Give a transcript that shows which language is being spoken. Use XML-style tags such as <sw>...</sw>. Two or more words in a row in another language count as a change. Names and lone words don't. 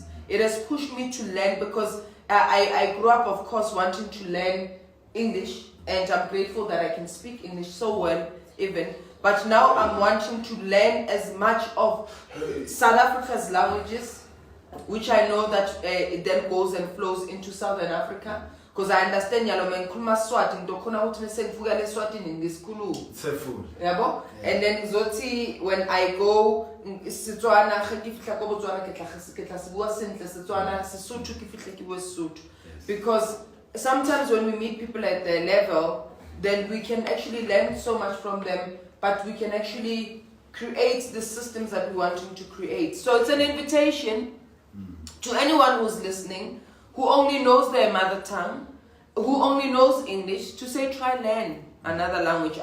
<en>it has pushed me to learn, because I grew up, of course, wanting to learn English, and I'm grateful that I can speak English so well, even. But now I'm wanting to learn as much of South Africa's languages, which I know that it then goes and flows into Southern Africa. Because I understand</en> <ss>Nkhuluma Swati, ndokhona ukuthi bese ngifuka leSwatini ngisikhuluma. Yabo?</ss> <en>And then</en> <tn>zothi</tn> <en>when I go</en> <tn>Setswana ke fihla ko Botswana ke tla se bua sentle Setswana, Sesotho ke fihle ke bua Sesotho.</tn> <en>Because sometimes when we meet people at their level, then we can actually learn so much from them, but we can actually create the systems that we want to create. So it's an invitation to anyone who's listening, who only knows their mother tongue, who only knows English, to say, try learn another language.</en>